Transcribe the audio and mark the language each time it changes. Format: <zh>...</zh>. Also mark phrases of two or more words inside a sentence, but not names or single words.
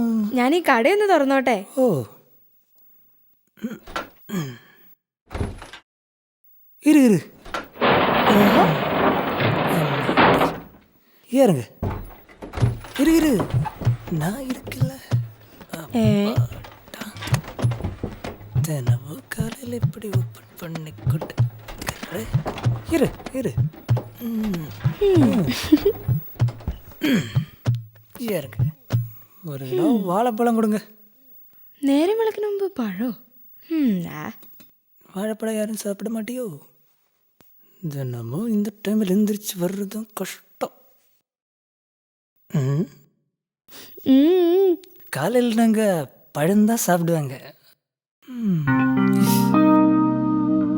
<ml>ഞാൻ ഈ കടയൊന്ന് തുറന്നോട്ടെ.</ml> <ta>ஓ இரு இரு ஏறுங்க. இரு இரு நான் இருக்குல்ல. தினமும் காலையில் இப்படி ஓப்பன் பண்ணி கொண்டு இரு இரு ஏறுங்க. ஒரு கிலோ வாழைப்பழம் கொடுங்க.</ta> <ml>നേരം വിളക്കിന് മുമ്പ് പഴോ?</ml> <ta>வாழைப்பழம் யாரும் சாப்பிட மாட்டியோ? தினமும் இந்த டைமில் எந்திரிச்சு வர்றதும் கஷ்டம். காலையில் நாங்கள் பழம்தான் சாப்பிடுவாங்க.</ta>